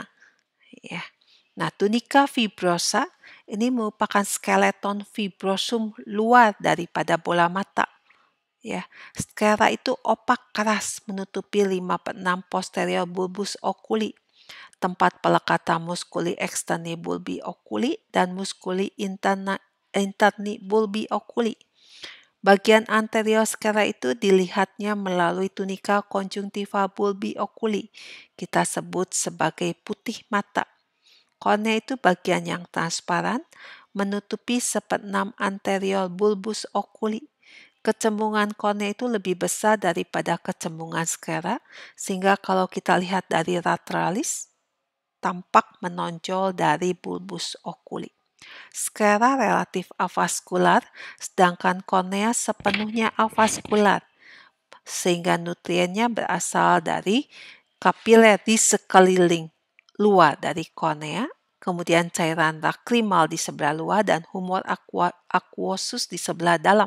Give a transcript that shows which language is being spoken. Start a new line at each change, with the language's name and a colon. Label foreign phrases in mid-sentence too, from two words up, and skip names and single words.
Indonesian: Ya. Nah, tunica fibrosa ini merupakan skeleton fibrosum luar daripada bola mata. Ya, sclera itu opak keras menutupi 5/6 posterior bulbus oculi, tempat pelekatan musculi externi bulbi oculi dan musculi interni bulbi oculi. Bagian anterior sclera itu dilihatnya melalui tunica conjunctiva bulbi oculi. Kita sebut sebagai putih mata. Kornea itu bagian yang transparan menutupi 1/6 anterior bulbus oculi. Kecembungan kornea itu lebih besar daripada kecembungan sclera, sehingga kalau kita lihat dari lateralis, tampak menonjol dari bulbus oculi. Sclera relatif avaskular, sedangkan kornea sepenuhnya avaskular, sehingga nutriennya berasal dari kapiler di sekeliling luar dari kornea, kemudian cairan lakrimal di sebelah luar, dan humor aquosus di sebelah dalam.